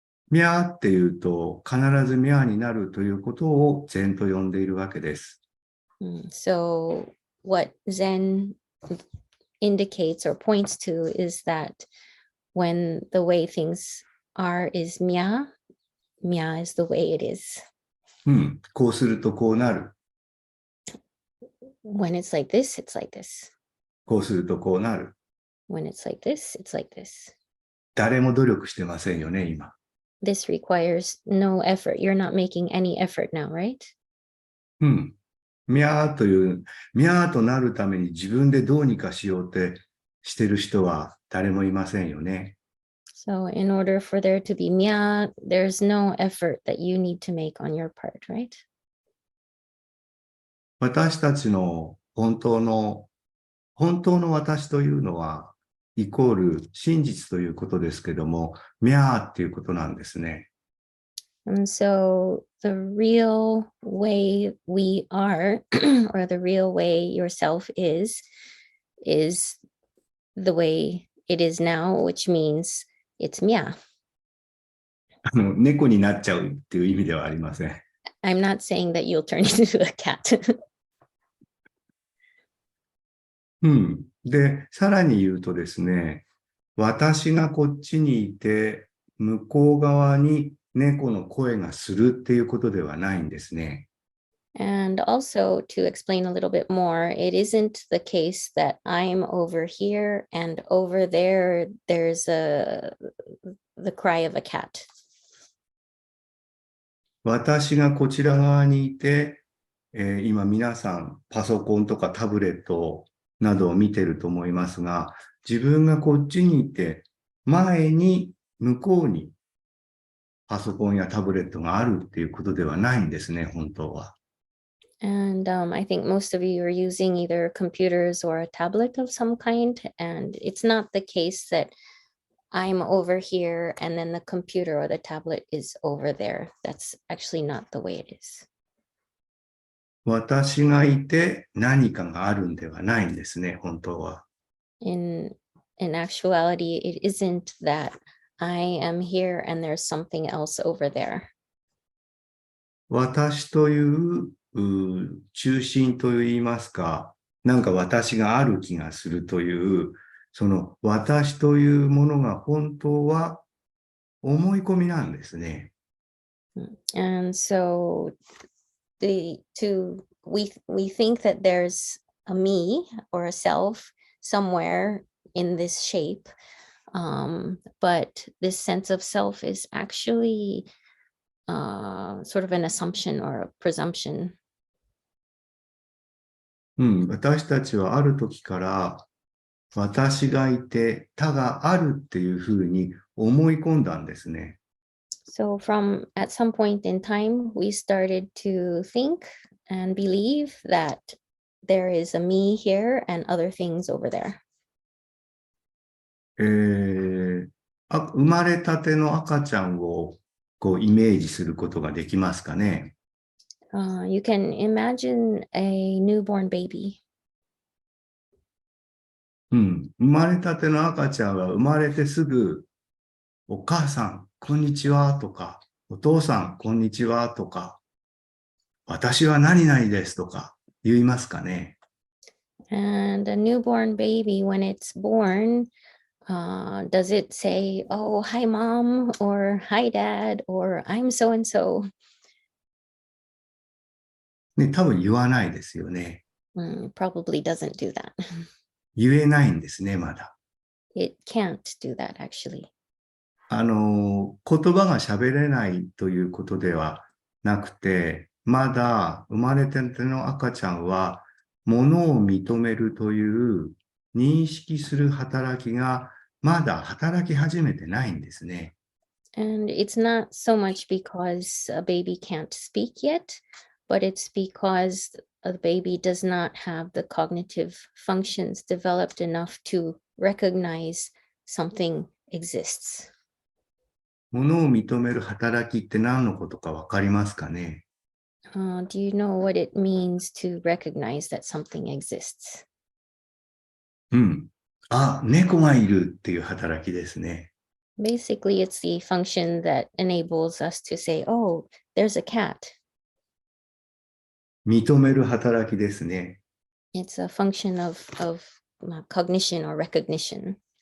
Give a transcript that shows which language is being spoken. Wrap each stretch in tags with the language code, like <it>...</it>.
<ja>ミャーっていうと、必ずミャーになるということを禅と呼んでいるわけです。</ja> <en>So what Zen indicates or points to is that when the way things are is meow, meow is the way it is.</en> <ja>こうするとこうなる。</ja> <en>When it's like this, it's like this.</en> <ja>こうするとこうなる。</ja> <en>When it's like this, it's like this.</en> <ja>誰も努力してませんよね、今。</ja> <en>This requires no effort. You're not making any effort now, right?</en> <ja>ミャーとなるために自分でどうにかしようってしてる人は誰もいませんよね。</ja> <en>So in order for there to be meow, there's no effort that you need to make on your part, right?</en> <ja>私たちの本当の私というのは、イコール真実ということですけども、ミャーっていうことなんですね。</ja> <en>And so the real way we are, or the real way yourself is the way it is now, which means it's meow.</en> <ja>猫になっちゃうっていう意味ではありません。</ja> <en>I'm not saying that you'll turn into a cat.</en> <ja>で、さらに言うとですね、私がこっちにいて、向こう側に猫の声がするっていうことではないんですね。</ja> <en>And also to explain a little bit more, it isn't the case that I'm over here and over there, there's the cry of a cat.</en> <ja>私がこちら側にいて、今皆さんパソコンとかタブレットなどを見てると思いますが、自分がこっちにいて、前に向こうにパソコンやタブレットがあるっていうことではないんですね、本当は。</ja> <en>And I think most of you are using either computers or a tablet of some kind, and it's not the case that I'm over here and then the computer or the tablet is over there. That's actually not the way it is.</en> <ja>私がいて何かがあるんではないんですね、本当は。</ja> <en>In actuality, it isn't that I am here and there's something else over there.</en> <ja>私という中心といいますか、なんか私がある気がするというその私というものが本当は思い込みなんですね。</ja> <en>And so we think that there's a me or a self somewhere in this shape, but this sense of self is actually sort of an assumption or a presumption.</en> <ja>私たちはある時から私がいて他があるっていうふうに思い込んだんですね。</ja> <en>So at some point in time, we started to think and believe that there is a me here and other things over there.</en> <ja>生まれたての赤ちゃんをこうイメージすることができますかね。</ja> <en>You can imagine a newborn baby.</en> <ja>生まれたての赤ちゃんは生まれてすぐ、お母さん、こんにちはとか、お父さん、こんにちはとか、私は何々ですとか言いますかね。</ja> <en>And a newborn baby, when it's born, does it say, "Oh, hi, mom," or "Hi, dad," or "I'm so and so"?</en> <ja>ね、多分言わないですよね。</ja> <en>Probably doesn't do that.</en> <ja>言えないんですね、まだ。</ja> <en>It can't do that, actually.</en> <ja>言葉が喋れないということではなくて、まだ生まれたての赤ちゃんは、ものを認めるという認識する働きがまだ働き始めてないんですね。</ja> <en>And it's not so much because a baby can't speak yet, but it's because a baby does not have the cognitive functions developed enough to recognize something exists.</en> <ja>ものを認める働きって何のことかわかりますかね。</ja> <en>Do you know what it means to recognize that something exists?</en> <ja>あ、猫がいるっていう働きですね。</ja> <en>Basically, it's the function that enables us to say, "Oh, there's a cat."</en> <ja>認める働きですね。</ja> <en>It's a function of cognition or recognition.</en>